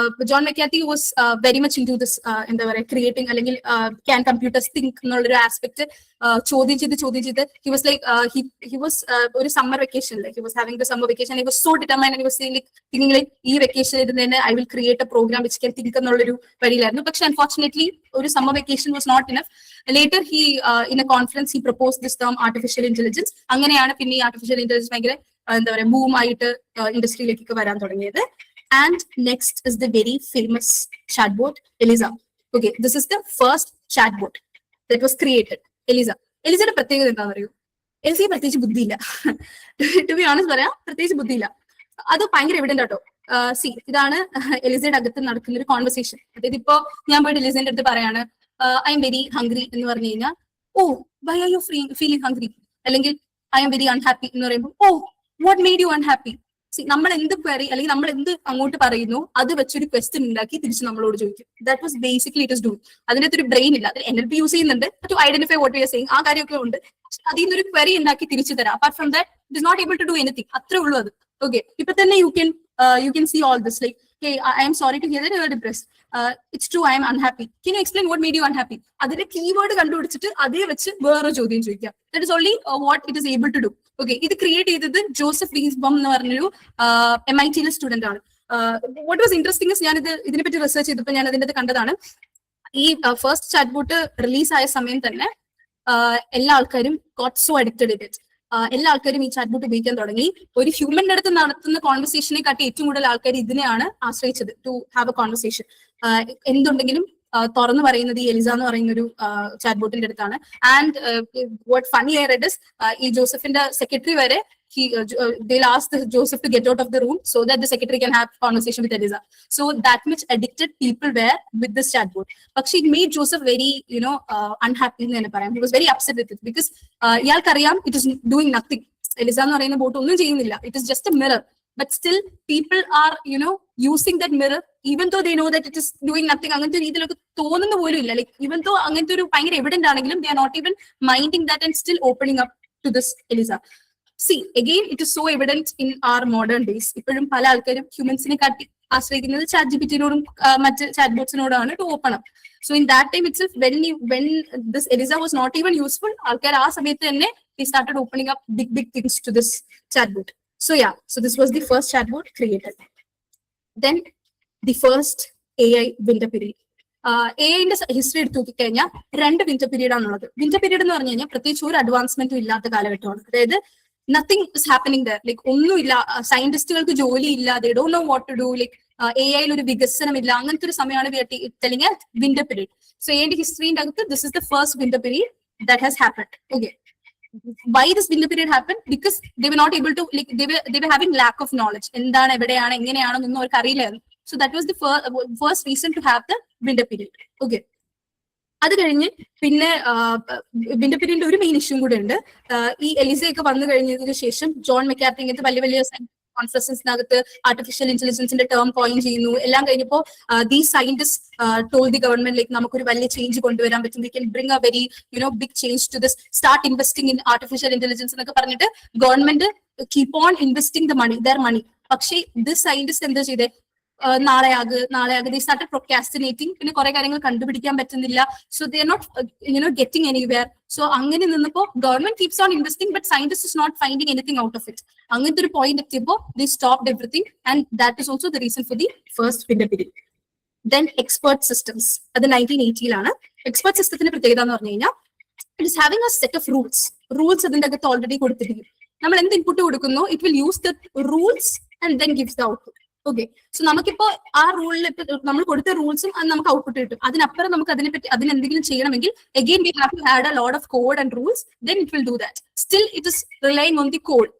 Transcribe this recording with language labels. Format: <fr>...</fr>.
<en>John McCarthy was very much into this</en> <ml>എന്താ പറയുക creating അല്ലെങ്കിൽ</ml> <en>can computers think</en> <ml>എന്നുള്ളൊരു ആസ്പെക്ട് ചോദ്യം ചെയ്ത്</ml> <en>he was like he was</en> <ml>ഒരു summer vacation,</ml> <en>he was having the summer vacation. He was so determined and he was saying like thinking like</en> <ml>ഈ vacation ഇരുന്ന്</ml> <en>I will create a program which can think</en> <ml>എന്നുള്ളൊരു വരിയിലായിരുന്നു. പക്ഷെ</ml> <en>unfortunately</en> <ml>ഒരു</ml> <en>summer vacation was not enough. Later he in a conference he proposed this term artificial intelligence.</en> <ml>അങ്ങനെയാണ് പിന്നെ ഈ artificial intelligence ഭയങ്കര എന്താ പറയുക ബൂം ആയിട്ട് ഇൻഡസ്ട്രിയിലേക്കൊക്കെ വരാൻ തുടങ്ങിയത്.</ml> <en>And next is the very famous chatbot Eliza. Okay, this is the first chatbot that was created.</en> <ml>Elizaയുടെ പ്രത്യേകത എന്താണെന്ന് അറിയൂ? എലിസയെ പ്രത്യേകിച്ച് ബുദ്ധിയില്ല. ടു ബി ഓണസ്റ്റ് പറയാം, പ്രത്യേകിച്ച് ബുദ്ധിയില്ല. അത് ഭയങ്കര എവിഡന്റ് ആട്ടോ. ഇതാണ് എലിസയുടെ അകത്ത് നടക്കുന്ന ഒരു കോൺവെർസേഷൻ. അതായത് ഇപ്പോ ഞാൻ പോയിട്ട് എലിസയുടെ അടുത്ത് പറയാണ്</ml> <en>I am very hungry</en> <ml>എന്ന് പറഞ്ഞു കഴിഞ്ഞാൽ</ml> <en>oh why are you feeling hungry,</en> <ml>അല്ലെങ്കിൽ</ml> <en>I am very unhappy</en> <ml>എന്ന് പറയുമ്പോൾ</ml> <en>Oh what made you unhappy.</en> <ml>നമ്മൾ എന്ത് ക്വയറി അല്ലെങ്കിൽ നമ്മൾ എന്ത് അങ്ങോട്ട് പറയുന്നു അത് വെച്ചൊരു ക്വസ്റ്റ്യൻ ഉണ്ടാക്കി തിരിച്ച് നമ്മളോട് ചോദിക്കും.</ml> <en>That was basically it is do.</en> <ml>അതിനകത്ത് ഒരു ബ്രെയിൻ ഇല്ല.</ml> <en>അത് NLP use ചെയ്യുന്നുണ്ട് to identify what we are saying,</en> <ml>ആ കാര്യമൊക്കെ ഉണ്ട്. അതിൽ നിന്നൊരു ക്വയറി ഉണ്ടാക്കി തിരിച്ചു തരാം.</ml> <en>Apart from that it is not able to do anything.</en> <ml>അത്രേ ഉള്ളൂ അത്. ഓക്കെ, ഇപ്പൊ തന്നെ</ml> <en>You can see all this like hey I am sorry to hear that you are depressed, it's true I am unhappy, can you explain what made you unhappy.</en> <ml>അതിന്റെ keyword കണ്ടുപിടിച്ചിട്ട് അതേ വെച്ച് വേറെ ചോദ്യം ചോദിക്കാം.</ml> <en>That is only what it is able to do.</en> <ml>Okay, ഇത് create ചെയ്തത് Joseph റീസ്ബോം എന്ന് പറഞ്ഞൊരു MIT സ്റ്റുഡന്റ് ആണ്. വാട്ട് വാസ് ഇൻട്രസ്റ്റിംഗ് ഞാൻ ഇതിനെപ്പറ്റി റിസർച്ച് ചെയ്തപ്പോൾ ഞാൻ അതിന്റെ കണ്ടതാണ്. ഈ ഫസ്റ്റ് ചാറ്റ് ബോട്ട് റിലീസ് ആയ സമയം തന്നെ എല്ലാ ആൾക്കാരും</ml> <en>Got so addicted it.</en> <ml>എല്ലാ ആൾക്കാരും ഈ ചാറ്റ് ബോട്ട് ഉപയോഗിക്കാൻ തുടങ്ങി. ഒരു ഹ്യൂമന്റെ അടുത്ത് നടത്തുന്ന കോൺവെർസേഷനെ കാട്ടി ഏറ്റവും കൂടുതൽ ആൾക്കാർ ഇതിനെയാണ് ആശ്രയിച്ചത്</ml> <en>To have a conversation.</en> <ml>എന്തുണ്ടെങ്കിലും തുറന്നു പറയുന്നത് ഈ എലിസ എന്ന് പറയുന്ന ഒരു ചാറ്റ് ബോട്ടിന്റെ അടുത്താണ്.</ml> <en>and what funny I read is</en> <ml>ഈ ജോസഫിന്റെ സെക്രട്ടറി വരെ</ml> <en>they'll ask Joseph to get out of the room so that the secretary can have conversation with Eliza. So that much addicted people were with this chatbot. But it made Joseph very, unhappy. He was very upset with it because it is doing nothing.</en> <ml>Eliza എന്ന് പറയുന്ന boat ഒന്നും ചെയ്യുന്നില്ല.</ml> <en>It is just a mirror. But still, people are, using that mirror, even though they know that it is doing nothing.</en> <ml>അങ്ങനത്തെ രീതിയിലൊക്കെ തോന്നുന്ന പോലും ഇല്ല.</ml> <en>Like, even though</en> <ml>അങ്ങനത്തെ ഒരു ഭയങ്കര എവിഡന്റ് ആണെങ്കിലും</ml> <en>they are not even minding that and still opening up to this Eliza. See, again, it is so evident in our modern days.</en> <ml>ഇപ്പോഴും പല ആൾക്കാരും ഹ്യൂമൻസിനെ കാട്ടി ആശ്രയിക്കുന്നത് ചാറ്റ് ജിപിടിയോടും മറ്റ് chat ബോട്ട്സിനോടാണ്</ml> <en>To open up. So in that time itself, when this Eliza was not even useful,</en> <ml>ആൾക്കാർ ആ സമയത്ത് തന്നെ</ml> <en>they started opening up big things to this chatbot. So yeah, so this was the first chatbot created. Then the first AI winter period.</en> <ml>എഐന്റെ history എടുത്ത് നോക്കിക്കഴിഞ്ഞാൽ 2 winter period ആണുള്ളത്. Winter period എന്ന് പറഞ്ഞു കഴിഞ്ഞാൽ പ്രത്യേകിച്ച് ഒരു അഡ്വാൻസ്മെന്റും ഇല്ലാത്ത കാലഘട്ടമാണ്.</ml> <en>അതായത് nothing is happening there. Like</en> <ml>ഒന്നുമില്ല, സയന്റിസ്റ്റുകൾക്ക് ജോലിയില്ല,</ml> <en>they don't know what to do.</en> <ml>Like എഐയിൽ ഒരു വികസനമില്ല, അങ്ങനത്തെ ഒരു സമയമാണ്</ml> <en>telling us winter period. So</en> <ml>എഐന്റെ ഹിസ്റ്ററിന്റെ അകത്ത്</ml> <en>this is the first winter period that has happened. Okay, why this winter period happened? Because they were not able to, like they were having lack of knowledge.</en> <ml>എന്താണ് എവിടെയാണ് എങ്ങനെയാണെന്നൊന്നും അവർക്ക് അറിയില്ലായിരുന്നു.</ml> <en>So that was the first reason to have the winter period.</en> <ml>Okay, അത് കഴിഞ്ഞ് പിന്നെ winter പീരീഡിന്റെ ഒരു main issue കൂടെ ഉണ്ട്. ഈ എലിസയൊക്കെ വന്നു കഴിഞ്ഞതിന് ശേഷം ജോൺ മെക്കാർത്തി ഇങ്ങനത്തെ വലിയ കോൺഫറൻസിനകത്ത് ആർട്ടിഫിഷ്യൽ ഇന്റലിജൻസിന്റെ ടേം കോയിൻ ചെയ്യുന്നു. എല്ലാം കഴിഞ്ഞപ്പോൾ</ml> <en>these scientist told the government like</en> <ml>നമുക്കൊരു വലിയ ചേഞ്ച് കൊണ്ടുവരാൻ പറ്റും,</ml> <en>we can bring a very big change to this, start investing in artificial intelligence</en> <ml>എന്നൊക്കെ പറഞ്ഞിട്ട്</ml> <en>Government keep on investing the money, their money.</en> <ml>പക്ഷേ ദിസ് സയന്റിസ്റ്റ് എന്താ ചെയ്തേ, നാളെ ആകെ</ml> <en>they started procrastinating.</en> <ml>പിന്നെ കുറെ കാര്യങ്ങൾ കണ്ടുപിടിക്കാൻ പറ്റുന്നില്ല.</ml> <en>So they are not getting anywhere. So</en> <ml>അങ്ങനെ നിന്നപ്പോ</ml> <en>Government keeps on investing but scientist is not finding anything out of it.</en> <ml>അങ്ങനത്തെ ഒരു പോയിന്റ് എത്തിയപ്പോ</ml> <en>they stopped everything and that is also the reason for the first winter period. Then expert systems,</en> <ml>അത് 1980-ലാണ്. Expert സിസ്റ്റത്തിന്റെ പ്രത്യേകത എന്ന് പറഞ്ഞു കഴിഞ്ഞാൽ</ml> <en>it is having a set of rules</en> <ml>അതിന്റെ അകത്ത് ഓൾറെഡി കൊടുത്തിരിക്കും. നമ്മൾ എന്ത് ഇൻപുട്ട് കൊടുക്കുന്നു,</ml> <en>it will use the rules and then gives the output.</en> <ml>Okay, so നമുക്കിപ്പോ ആ റൂളിൽ ഇപ്പൊ നമ്മൾ കൊടുത്ത റൂൾസും അത് നമുക്ക് ഔട്ട്പുട്ട് കിട്ടും. അതിനപ്പുറം നമുക്ക് അതിനെന്തെങ്കിലും ചെയ്യണമെങ്കിൽ</ml> <en>again we have to add a lot of code and rules, then it will do that. Still it is relying on the code.</en>